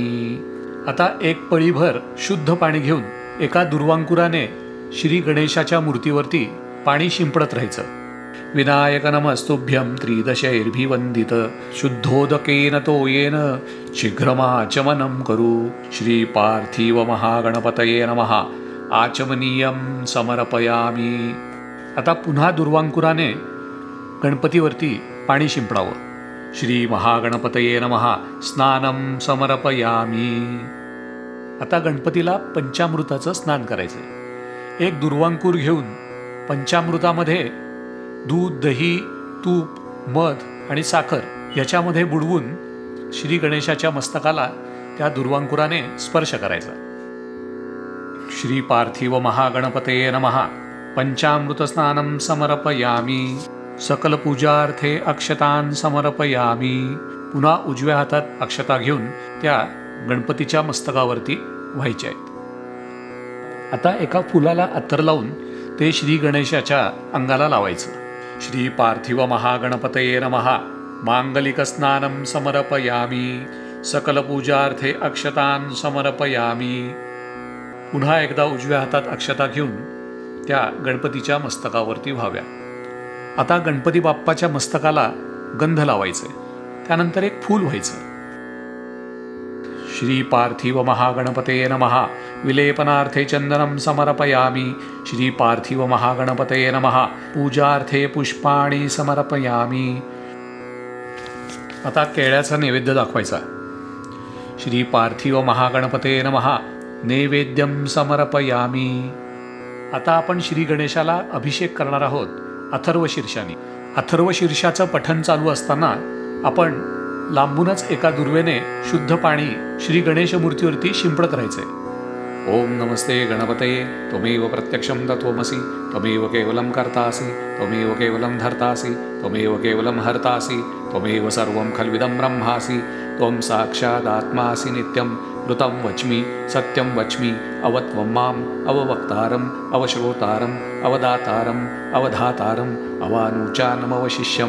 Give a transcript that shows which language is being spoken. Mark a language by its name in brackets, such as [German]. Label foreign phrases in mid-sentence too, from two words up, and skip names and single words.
[Marathi] आता एक पळीभर शुद्ध पाणी घेऊन एका दुर्वांकुराने श्री गणेशाच्या मूर्तीवरती पाणी शिंपडत राहायचं। [Sanskrit] विनायक नमस्तुभ्यं त्रिदशैर्भिवन्दित शुद्धोदकेन तोयेन शीघ्रमाचमनं करू श्री पार्थिव महागणपतये नमः आचमनीयं समर्पयामि। [Marathi] आता पुन्हा दुर्वांकुराने गणपतीवरती पाणी शिंपडावं। [Sanskrit] श्री महागणपतये नमः स्नानं समर्पयामि। [Marathi] आता गणपतीला पंचामृताचं स्नान करायचं। एक दुर्वांकूर घेऊन पंचामृतामध्ये दूध, दही, तूप, मध आणि साखर याच्यामध्ये बुडवून श्री गणेशाच्या मस्तकाला त्या दुर्वांकुराने स्पर्श करायचा। [Sanskrit] श्री पार्थिव महागणपतये नमः पंचामृत स्नानं समर्पयामि सकल पूजार्थे अक्षतान् समर्पयामि। [Marathi] पुन्हा उजव्या हातात अक्षता घेऊन त्या गणपतीच्या मस्तकावरती व्हायच्या आहेत। आता एका फुलाला अत्तर लावून ते श्री गणेशाच्या अंगाला लावायचं। [Sanskrit] श्री पार्थिव महागणपतये नमः मांगलिक स्नानं समर्पयामि सकल पूजार्थे अक्षतान् समर्पयामि। [Marathi] पुन्हा एकदा उजव्या हातात अक्षता घेऊन त्या गणपतीच्या मस्तकावरती व्हाव्या। आता गणपती बाप्पाच्या मस्तकाला गंध लावायचे। त्यानंतर एक फूल व्हायचं। [Sanskrit] श्री पार्थिव महागणपतये नमः विलेपनार्थे चंदनं समर्पयामि श्री पार्थिव महागणपतये नमः पूजार्थे पुष्पाणि समर्पयामि। [Marathi] आता केळ्याचा नैवेद्य दाखवायचा। [Sanskrit] श्री पार्थिव महागणपतये नमः नैवेद्यं समर्पयामि। [Marathi] आता आपण श्री गणेशाला अभिषेक करणार आहोत अथर्वशीर्षाने। अथर्वशीर्षाचं पठण चालू असताना आपण लांबूनच एका दुर्वेने शुद्ध पाणी श्री गणेश मूर्तीवरती शिंपडत राहायचे। [Sanskrit] ओम नमस्ते गणपतये त्वमेव प्रत्यक्षं तत्त्वमसि त्वमेव केवलं कर्तासि त्वमेव केवलं धर्तासि त्वमेव केवलं हर्तासि त्वमेव सर्वं खल्विदं ब्रह्मासि त्वं साक्षादात्मासि नित्यं ऋतं वच्मि सत्यं वच्मि अवत्वं माम् अववक्तारम् अवश्रोतारम् अवदातारम् अवधातारम् अवानुचानमवशिष्यम्